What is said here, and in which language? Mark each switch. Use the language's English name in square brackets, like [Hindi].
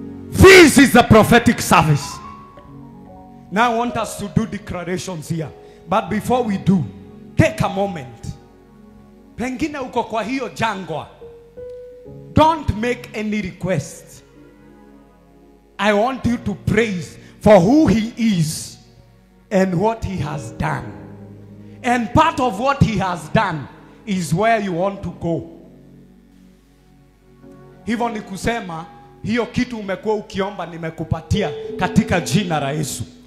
[English] This is the prophetic service. Now I want us to do declarations here. But before we do, take a moment. [Swahili] Pengine uko kwa hiyo jangwa. [English] Don't make any request. I want you to praise for who he is and what he has done. And part of what he has done is where you want to go. [Swahili] Hivyo ni kusema, hiyo kitu umekuwa ukiomba nimekupatia katika jina la Yesu.